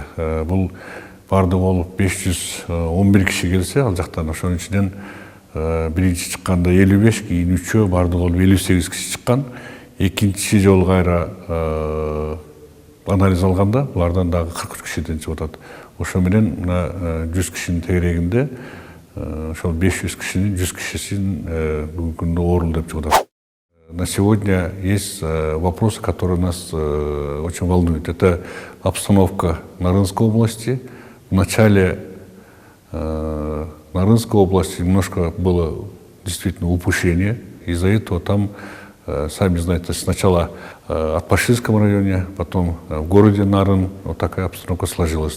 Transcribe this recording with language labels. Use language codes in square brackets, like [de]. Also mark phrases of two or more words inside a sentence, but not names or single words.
[ky] Бул бардыгы болуп 511 киши келсе, ал жактан ошонун ичинен биринчи чыкканда 55, кийин 3-өө бардыгы болуп 58 киши чыккан. Экинчи жолу кайра анализ алганда булардан дагы 43 кишиден чыгып атат. Ошо менен мына 100 кишинин тегерегинде ошол 500 кишинин 100 кишисин бүгүнкү күндө оорулуу деп чыгып атат. [ru] На сегодня есть вопросы, которые нас очень волнуют. Это обстановка Нарынской области. В начале Нарынской области немножко было действительно упущение. Из-за этого там, сами знаете, сначала в Пашинском районе, потом в городе Нарын вот такая обстановка сложилась.